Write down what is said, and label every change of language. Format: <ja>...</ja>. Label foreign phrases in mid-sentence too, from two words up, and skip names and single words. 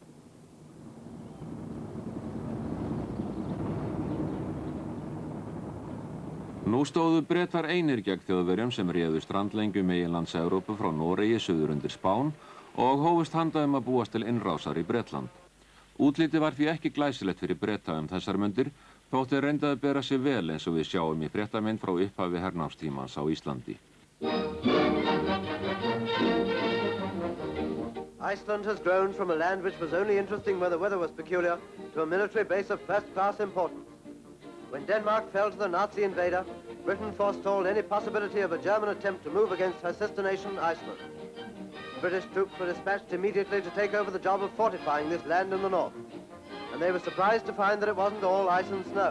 <is>Nú stóðu Bretar einir gegn Þjóðverjum sem réðu strandlengju meginlands Evrópu frá Noregi suður undir Spán og hófust handa að búast til innrásar í Bretland. Útlitið var því ekki glæsilegt fyrir Breta þessar mundir, þótt þeir reyndu að bera sig vel eins og við sjáum í fréttamynd frá upphafi hernámstímans á Íslandi.</is> <en>Iceland has grown from a land which was only interesting when the weather was peculiar to a military base of first-class importance. When Denmark fell to the Nazi invader, Britain forestalled any possibility of a German attempt to move against her sister nation, Iceland. British troops were dispatched immediately to take over the job of fortifying this land in the north, and they were surprised to find that it wasn't all ice and snow.</en>